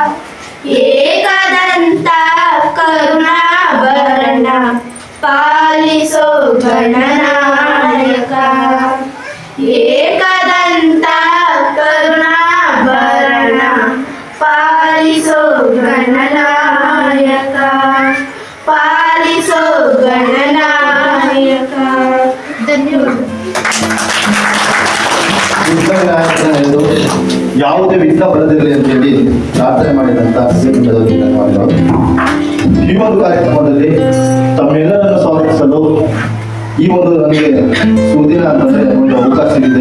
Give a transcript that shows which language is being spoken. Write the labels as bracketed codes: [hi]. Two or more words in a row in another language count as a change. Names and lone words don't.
[kn] ಏಕದಂತಾ ಕರುಣಾಭರಣಾ ಪಾಲಿಸೋ ಗಣನಾಯಕಾ ಏಕದಂತಾ ಕರುಣಾಭರಣಾ ಪಾಲಿಸೋ ಗಣನಾಯಕಾ ಪಾಲಿಸೋ ಗಣನಾಯಕಾ ಧನ್ಯವಾದ ಯಾವುದೇ ವಿಘ್ನ ಬರದಿರಲಿ ಅಂತೇಳಿ ಪ್ರಾರ್ಥನೆ ಮಾಡಿದಂತ ಧನ್ಯವಾದಗಳು. ಈ ಒಂದು ಕಾರ್ಯಕ್ರಮದಲ್ಲಿ ತಮ್ಮೆಲ್ಲರನ್ನು ಸ್ವಾಗತಿಸಲು ಈ ಒಂದು ನನಗೆ ಸುದಿನ ಅಂತಂದ್ರೆ ಒಂದು ಅವಕಾಶ ಇದೆ.